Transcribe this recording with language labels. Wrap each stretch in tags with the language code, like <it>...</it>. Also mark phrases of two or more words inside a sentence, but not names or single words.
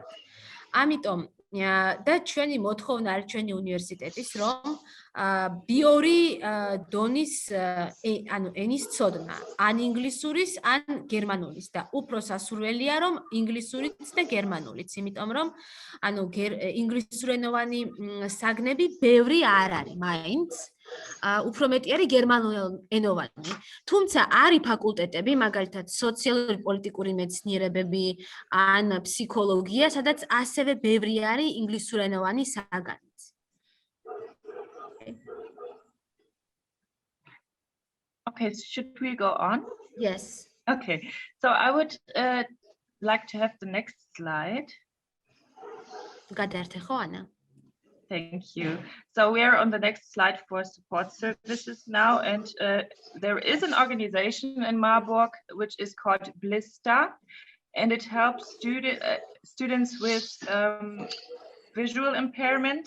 <ka>ამიტომ და ჩვენი მოთხოვნა არის ჩვენი უნივერსიტეტის, რომ B2 დონის ანუ ენის ცოდნა, ან ინგლისურის, ან გერმანულის და უფრო სასურველია, რომ ინგლისურიც და გერმანულიც, იმიტომ რომ ანუ ინგლისურენოვანი საგნები ბევრი არ არის მაინც. უფრო მეტი არის გერმანულენოვანი. თუმცა არის ფაკულტეტები, მაგალითად სოციალური პოლიტიკური მეცნიერებები ან ფსიქოლოგია, სადაც ასევე ბევრი არის ინგლისურენოვანი საგანიც.</ka> <en>Okay, so should we go on? Yes. Okay, so I would like to have the next slide.</en> <ka>გადაერთე ხო ანა?</ka> <en>Thank you. So we are on the next slide for support services now, and there is an organization in Marburg which is called Blista, and it helps students with visual impairment.</en>